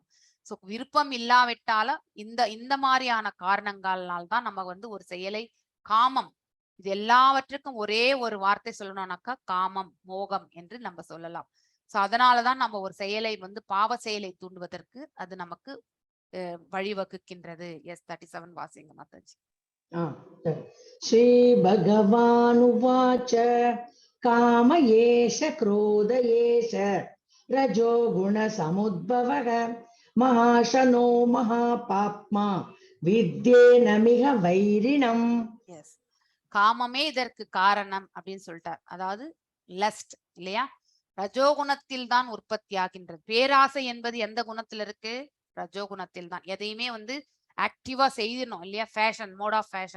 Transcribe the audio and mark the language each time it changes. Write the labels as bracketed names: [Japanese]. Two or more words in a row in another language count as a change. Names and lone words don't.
[Tamil] சோ விருப்பம் இல்லாவிட்டாலும் இந்த இந்த மாதிரியான காரணங்களால் தான் நம்ம வந்து ஒரு செயலை காமம், இது எல்லாவற்றுக்கும் ஒரே ஒரு வார்த்தை சொல்லணும்னாக்கா காமம், மோகம் என்று நம்ம சொல்லலாம். சோ அதனாலதான் நம்ம ஒரு செயலை வந்து பாவ செயலை தூண்டுவதற்கு அது நமக்கு வழிவகுக்கின்றது. எஸ் 37 வாசிங்க மாதாஜி. [Sanskrit] श्री भगवानुवाच काम एष क्रोध एष रजो गुण समुद्भवः महाशनो महापाप्मा विद्येनमिह வைரிணம். [Tamil] எஸ், காமமே இதற்கு காரணம் அப்படின்னு சொல்லிட்டார். அதாவது லஸ்ட் இல்லையா, ரஜோகுணத்தில் தான் உற்பத்தி ஆகின்றது. பேராசை என்பது எந்த குணத்துல இருக்கு? ரஜோகுணத்தில் தான். எதையுமே வந்து ஆக்டிவா செய்யணும் இல்லையா, ஃபேஷன், [English] mode of fashion.